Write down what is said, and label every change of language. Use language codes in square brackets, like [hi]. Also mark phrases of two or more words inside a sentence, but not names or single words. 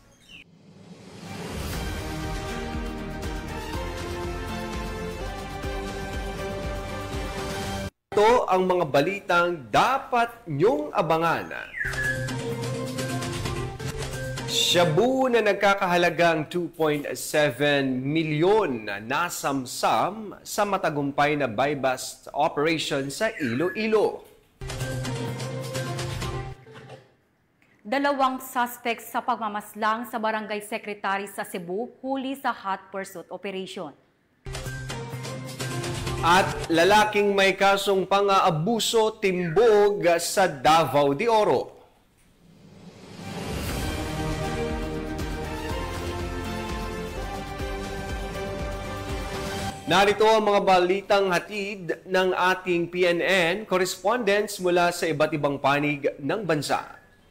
[tl] Ito ang mga balitang dapat niyong abangan. Shabu na nagkakahalagang 2.7 milyon na nasamsam sa matagumpay na [en] buy-bust operation [tl] sa Iloilo. 2 suspects sa pagmamaslang sa barangay secretary sa Cebu huli sa [en] hot pursuit operation. [tl] At lalaking may kasong pang-aabuso timbog sa Davao de Oro. Narito ang mga balitang hatid ng ating PNN correspondents mula sa iba't ibang panig ng bansa.